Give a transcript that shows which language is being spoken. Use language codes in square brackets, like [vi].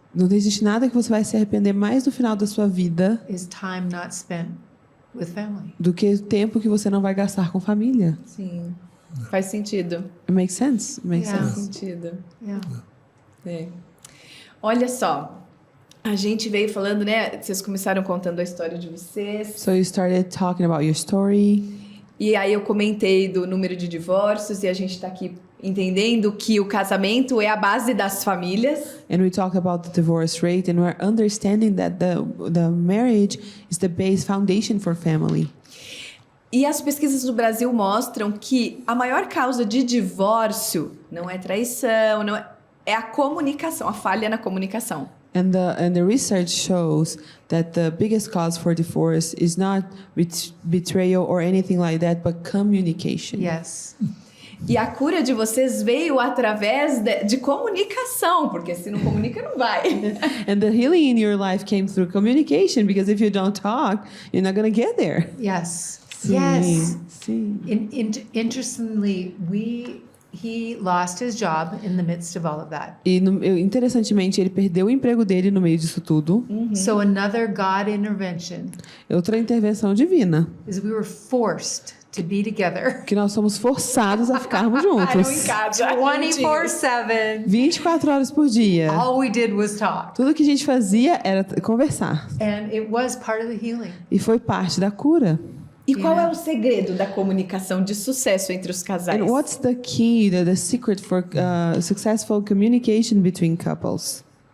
[pt] Não existe nada que você vai se arrepender mais no final da sua vida [en] is time not spent with family. [pt] do que o tempo que você não vai gastar com família. Sim. Faz sentido. [en] It makes sense? It makes Yeah. [pt] Faz [en] sense. [pt] sentido. [en] Yeah. [pt] É. Olha só, a gente veio falando, né? Vocês começaram contando a história de vocês. [en] So you started talking about your story. [pt] E aí eu comentei do número de divórcios e a gente tá aqui entendendo que o casamento é a base das famílias. [en] And we talk about the divorce rate, and we're understanding that the marriage is the base foundation for family. [pt] E as pesquisas do Brasil mostram que a maior causa de divórcio não é traição, não é a comunicação, a falha na comunicação. [en] And the research shows that the biggest cause for divorce is not betrayal or anything like that, but communication. Yes. [pt] E a cura de vocês veio através de comunicação, porque se não comunica, não vai. [en] And the healing in your life came through communication, because if you don't talk, you're not going to get there. Yes. [pt] Sim, [en] Yes. [pt] sim. [en] Interestingly, he lost his job in the midst of all of that. [pt] E interessantemente, ele perdeu o emprego dele no meio disso tudo. [en] So another God intervention [pt] Outra intervenção divina, [en] is we were forced to be together [pt] que nós somos forçados a ficarmos Eram em juntos. casa. [en] 24/7. [pt] 24 horas por dia. [en] All we did was talk. [pt] Tudo que a gente fazia era conversar. [en] And it was part of the healing. [pt] E foi parte da cura. E qual é o segredo da comunicação de sucesso entre os casais? [en] And what's the key, the secret for successful communication between couples?